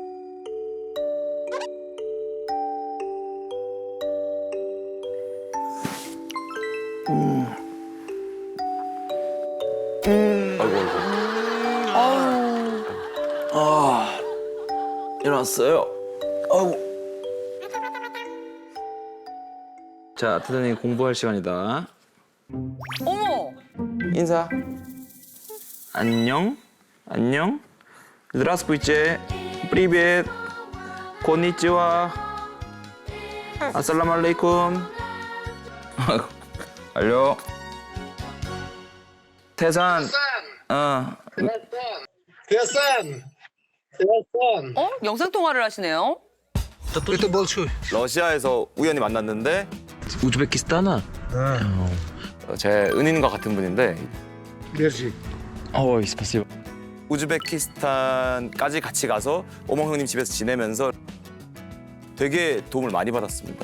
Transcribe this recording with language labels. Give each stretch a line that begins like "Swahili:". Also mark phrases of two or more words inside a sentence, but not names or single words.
Korean: 아이고. 아유. 일어났어요. 아이고. 자, 태산이 공부할 시간이다. 어머. 인사. 안녕. 안녕.
Russian: Здравствуйте. Привет. Конnichiwa.
Arabic: السلام عليكم. 알려.
Korean: 태산. Тесан! Тесан! 영상 통화를 하시네요.
Russian: Это большой.
Korean: 러시아에서 우연히 만났는데 우즈베키스탄아? 제 은인과 같은 분인데
Russian: Держи. 어이, 스파시오.
Korean: 우즈베키스탄까지 같이 가서 오몽 형님 집에서 지내면서 되게 도움을 많이 받았습니다.